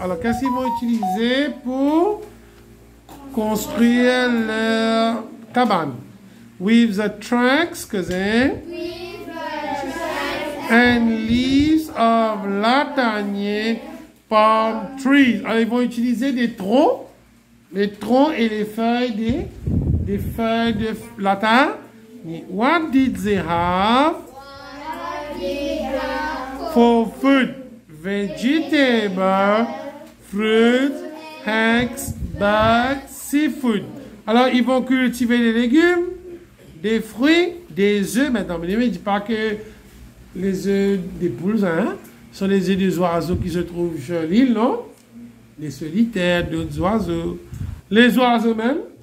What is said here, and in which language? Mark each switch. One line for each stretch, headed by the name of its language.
French: Alors, qu'est-ce qu'ils vont utiliser pour construire leur cabane?
English: With the trunks, cousin, and leaves of latanier palm trees.
French: Alors, ils vont utiliser des troncs, les troncs et les feuilles des feuilles de latanier.
English: What did they have for food? Vegetables, fruits, eggs, birds, seafood.
French: Alors, ils vont cultiver des légumes, des fruits, des œufs. Maintenant, ne me dis pas que les œufs des poules sont les œufs des oiseaux qui se trouvent sur l'île, non? Les solitaires, d'autres oiseaux. Les oiseaux même.